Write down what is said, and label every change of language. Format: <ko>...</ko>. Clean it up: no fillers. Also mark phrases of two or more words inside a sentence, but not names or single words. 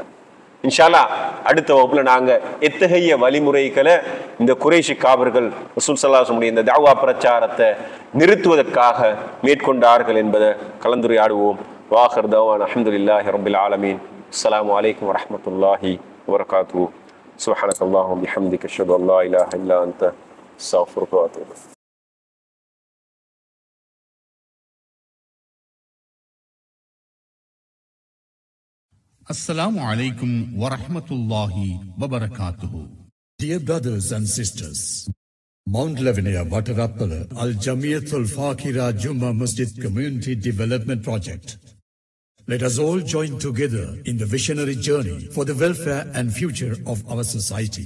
<ta>இன்ஷா அல்லாஹ் அடுத்த வகுப்புல நாங்க எத்தகைய வழிமுறைகளை இந்த குறைஷி காபிர்கள் ரசூல்</ta> <ar>صلى الله عليه وسلم</ar> <ta>இந்த தஅவா பிரச்சாரத்தை நிறுத்துவதற்காக மேற்கொண்டார்கள் என்பதை கலந்துரையாடுவோம்.</ta> <ar>وآخر دعوانا الحمد لله رب العالمين. السلام عليكم ورحمة الله وبركاته. سبحانك اللهم وبحمدك أشهد أن لا إله إلا أنت أستغفرك وأتوب إليك. السلام عليكم ورحمة الله وبركاته.</ar> <en>Dear brothers and sisters, Mount Lavinia Vatarappala Al Jamiyatul Fakira Jumma Masjid Community Development Project. Let us all join together in the visionary journey for the welfare and future of our society.</en>